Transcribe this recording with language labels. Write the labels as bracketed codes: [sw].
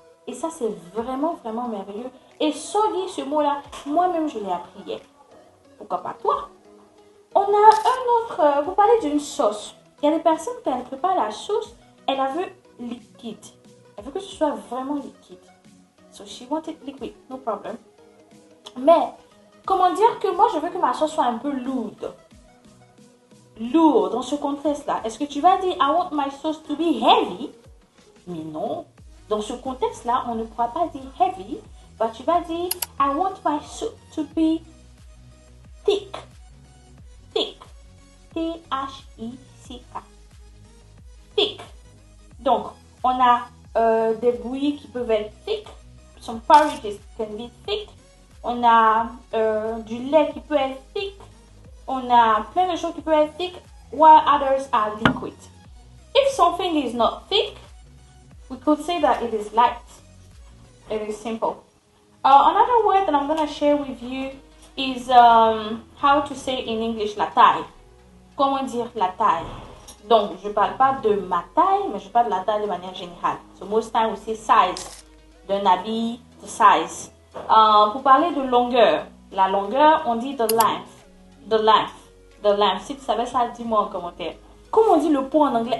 [fr] Et ça, c'est vraiment, vraiment merveilleux. Et soggy, ce mot-là, moi-même, je l'ai appris hier. Pourquoi pas toi? On a un autre, vous parlez d'une sauce. Il y a des personnes, quand elles préparent la sauce, elle la veut liquide. Elle veut que ce soit vraiment liquide. [en] So she wants it liquid, no problem. [fr] Mais, comment dire que moi, je veux que ma sauce soit un peu lourde. Lourd, dans ce contexte-là. Est-ce que tu vas dire, [en] I want my sauce to be heavy? [fr] Mais non. Dans ce contexte-là, on ne pourra pas dire heavy, mais tu vas dire, [en] I want my soup to be thick. Thick. T-H-I-C-K. Thick. [fr] Donc, on a des bouillies qui peuvent être thick. [en] Some porridges can be thick. [fr] On a du lait qui peut être thick. On a plein de choses qui peuvent être thick, [en] while others are liquid. If something is not thick, we could say that it is light. It is simple. Another word that I'm going to share with you is how to say in English la taille. [fr] Comment dire la taille? Donc, je ne parle pas de ma taille, mais je parle de la taille de manière générale. [en] So most time we say size. [fr] D'un habit, [en] the size. [fr] Pour parler de longueur, la longueur, on dit [en] the length. The length. The length. [fr] Si tu savais ça, dis-moi en commentaire. Comment on dit le poids en anglais?